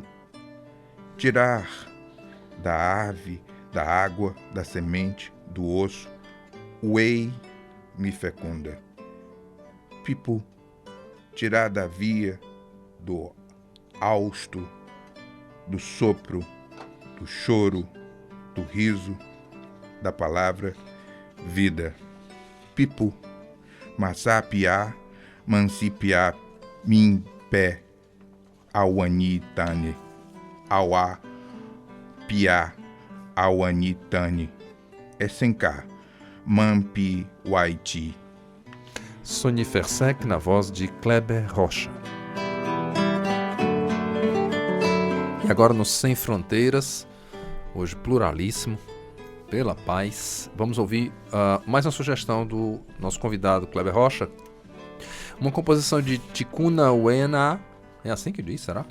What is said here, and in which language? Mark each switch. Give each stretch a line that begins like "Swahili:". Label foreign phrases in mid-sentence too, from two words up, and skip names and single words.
Portuguese: Tirar da ave, da água, da semente, do osso, o ei me fecunda. Pipu. Tirar da via, do hausto, do sopro, do choro, do riso, da palavra vida. Pipu. Massapiá, mancipiá, mimpé, auanitane, auá, piá, auanitane, essenká, mampi, waiti. Sônia Fersek na voz de Kleber Rocha. E agora no Sem Fronteiras, hoje pluralíssimo, pela paz, vamos ouvir mais uma sugestão do nosso convidado Kleber Rocha. Uma composição de Ticuna Uena, é assim que diz, será?